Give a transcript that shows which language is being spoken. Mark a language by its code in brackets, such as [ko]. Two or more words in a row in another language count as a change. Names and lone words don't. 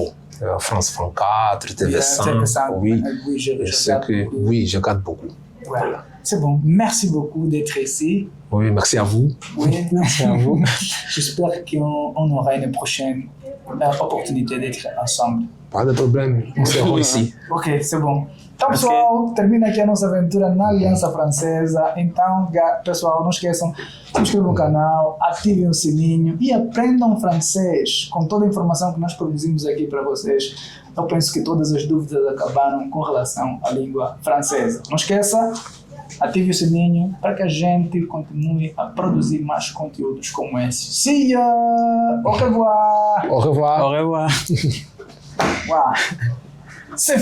[fr] France 24, TV5, oui, je regarde beaucoup. Voilà. C'est bon, merci beaucoup d'être ici. Oui, merci à vous. Oui, merci à vous. J'espère qu'on aura une prochaine opportunité d'être ensemble. Pas de problème, nous serons ici. Ok, c'est bon. [pt] Então, pessoal, termina aqui a nossa aventura na Aliança Francesa. Então, pessoal, não esqueçam, se inscrevam no canal, ativem o sininho e aprendam francês com toda a informação que nós produzimos aqui para vocês. Eu penso que todas as dúvidas acabaram com relação à língua francesa. Não esqueça, ative o sininho para que a gente continue a produzir mais conteúdos como esse. [en] See ya! [fr] Au revoir! Au revoir! Au revoir! Wow! C'est fini!